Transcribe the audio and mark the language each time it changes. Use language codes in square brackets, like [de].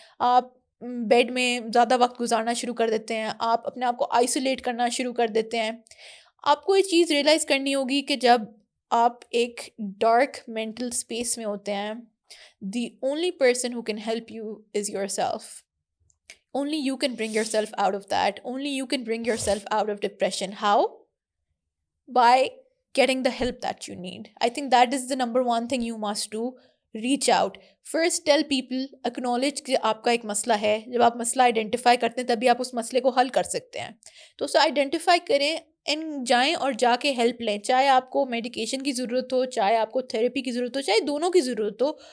[ur] آپ بیڈ میں زیادہ وقت گزارنا شروع کر دیتے ہیں, آپ اپنے آپ کو آئسولیٹ کرنا شروع کر دیتے ہیں. آپ کو یہ چیز ریئلائز کرنی ہوگی کہ جب آپ ایک ڈارک مینٹل اسپیس میں ہوتے ہیں, [en] The only person who can help you is yourself. Only you can bring yourself out of that. Only you can bring yourself out of depression. How? By getting the help that you need. I think that is the number one thing you must do. Reach out. First tell people, acknowledge [ur] کہ آپ کا ایک مسئلہ ہے. جب آپ مسئلہ identify کرتے ہیں تبھی آپ اس مسئلے کو حل کر سکتے ہیں. تو اسے آئیڈینٹیفائی کریں اینڈ جائیں اور جا کے ہیلپ لیں. چاہے آپ کو میڈیکیشن کی ضرورت ہو, چاہے آپ کو تھیراپی کی ضرورت ہو, چاہے دونوں کی ضرورت ہو.